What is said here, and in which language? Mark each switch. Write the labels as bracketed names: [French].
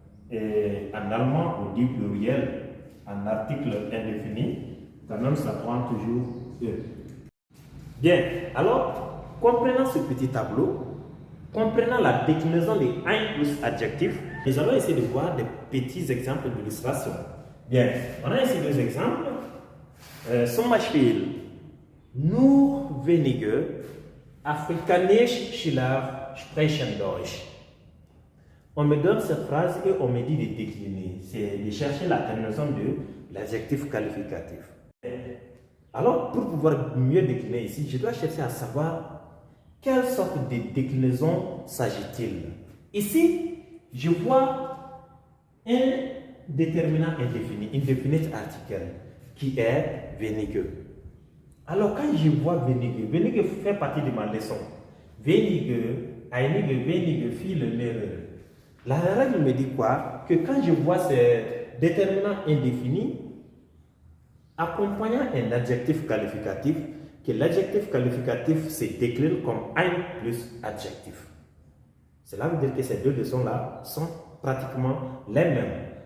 [French] En allemand, on dit pluriel, en article indéfini, quand même ça prend toujours e. Bien, alors, comprenant ce petit tableau, comprenant la déclinaison des ein plus adjectifs, nous allons essayer de voir des petits exemples d'illustration. Bien, on a ici deux exemples. [German] Zum Beispiel, nur wenige Afrikaner-Schüler sprechen Deutsch. [French] On me donne cette phrase et on me dit de décliner. C'est de chercher la terminaison de l'adjectif qualificatif. Alors, pour pouvoir mieux décliner ici, je dois chercher à savoir quelle sorte de déclinaison s'agit-il. Ici, je vois un déterminant indéfini, indefinite article, qui est wenige. Alors, quand je vois wenige, wenige fait partie de ma leçon. [German] Wenige, einige, wenige, viele, mehrere. [French] La règle me dit quoi? Que quand je vois ces déterminants indéfinis, accompagnant un adjectif qualificatif, que l'adjectif qualificatif se décline comme ein plus adjectif. Cela veut dire que ces deux leçons-là sont pratiquement les mêmes.